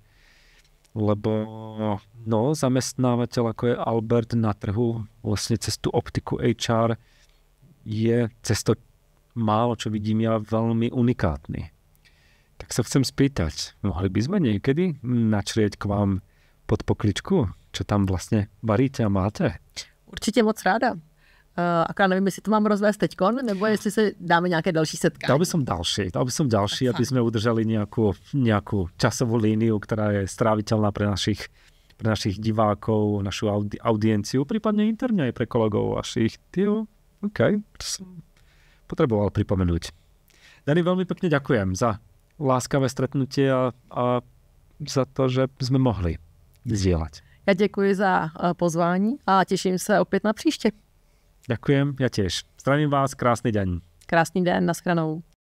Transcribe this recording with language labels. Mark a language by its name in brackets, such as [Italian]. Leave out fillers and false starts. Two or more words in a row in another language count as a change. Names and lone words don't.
[Slovak] Lebo zamestnávateľ ako je Albert na trhu, vlastne cez tú optiku HR je cez to málo, čo vidím ja, veľmi unikátny. Tak sa chcem spýtať, mohli by sme niekedy načrieť k vám pod pokličku, čo tam vlastne varíte a máte? [Czech] Určitě moc ráda. Akorát nevím, jestli to mám rozvést teďkon, nebo jestli se dáme nějaké další setkání. [Slovak] Dal by som ďalší, aby sme udržali nejakú časovú líniu, ktorá je stráviteľná pre našich divákov, našu audienciu, prípadne interne aj pre kolegov vašich. OK, to som potreboval pripomenúť. Dani, veľmi pekne ďakujem za láskavé stretnutie a za to, že sme mohli zdieľať. [Czech] Já děkuji za pozvání a těším se opět na příště. [Slovak] Ďakujem, ja tiež. Zdravím vás, krásny deň. [Czech] Krásný den, nashledanou.